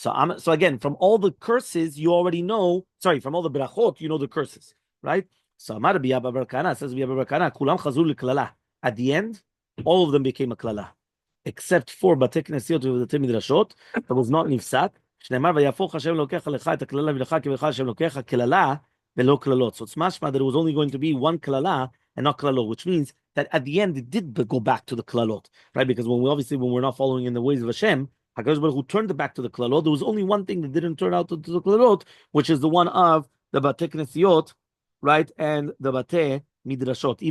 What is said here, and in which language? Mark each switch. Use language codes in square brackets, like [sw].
[en] So again, from all the curses, you already know. Sorry, from all the brachot, you know the curses, right? So Amar Rabbi Abba bar Kana says Rabbi Abba bar Kana, [he] Kulam chazur l'klala. [en] At the end, all of them became a klala, except for Batei Knesiot v'Batei Midrashot that was not nifsat. [he] שנאמר ויהפוך השם אלוקיך לך את הקללה ולך כברך השם אלוקיך קללה ולא קללות. [en] So it's mashma that it was only going to be one klala and not klalot, which means that at the end it did go back to the klalot, right? Because when we're not following in the ways of Hashem, HaKadosh Baruch Hu turned it back to the klalot. There was only one thing that didn't turn out to the klalot, which is the one of the Batei Knesiot, right, and the Batei Midrashot.